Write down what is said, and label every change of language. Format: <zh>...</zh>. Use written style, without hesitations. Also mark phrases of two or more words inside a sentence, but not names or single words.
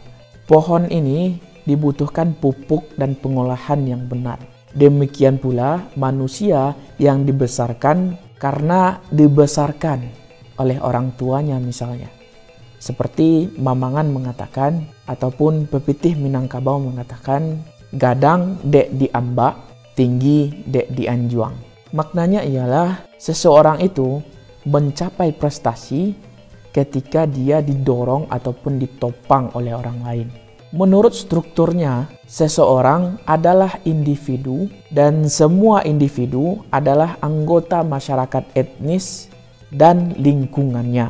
<id>Pohon ini dibutuhkan pupuk dan pengolahan yang benar. Demikian pula manusia yang dibesarkan karena dibesarkan oleh orang tuanya misalnya. Seperti Mamangan mengatakan ataupun pepitih Minangkabau mengatakan,</id> <min>gadang dek diambak, tinggi dek dianjuang.</min> <id>Maknanya ialah seseorang itu mencapai prestasi ketika dia didorong ataupun ditopang oleh orang lain. Menurut strukturnya, seseorang adalah individu dan semua individu adalah anggota masyarakat etnis dan lingkungannya.</id>